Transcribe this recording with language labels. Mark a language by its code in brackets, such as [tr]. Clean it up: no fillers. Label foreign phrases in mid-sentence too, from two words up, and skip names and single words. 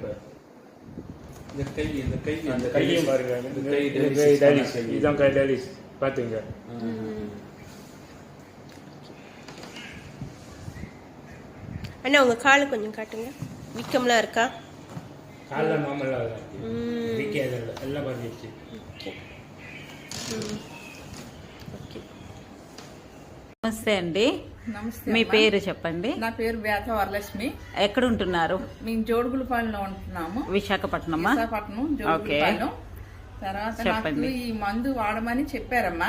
[ta] இப்போ இந்த கையும் பாருங்க, டயாலிசிஸ், இதுதான் டயாலிசிஸ் பார்த்துங்க. அண்ணா உங்கள் காலை கொஞ்சம் காட்டுங்க, வீக்கம்லாம் இருக்கா? காலில் நார்மலாக வீக்காக எல்லாம் குறைஞ்சிருச்சு. [te] నమస్తే అండి. నమస్తే. మీ పేరు చెప్పండి. నా పేరు బేత వరలక్ష్మి. ఎక్కడ ఉంటున్నారు? మేము జోడుగులపాలెంలో ఉంటున్నాము. విశాఖపట్నమా? విశాఖపట్నం జోడుగులపాలెం. తర్వాత నాకు ఈ మందు వాడమని చెప్పారమ్మా.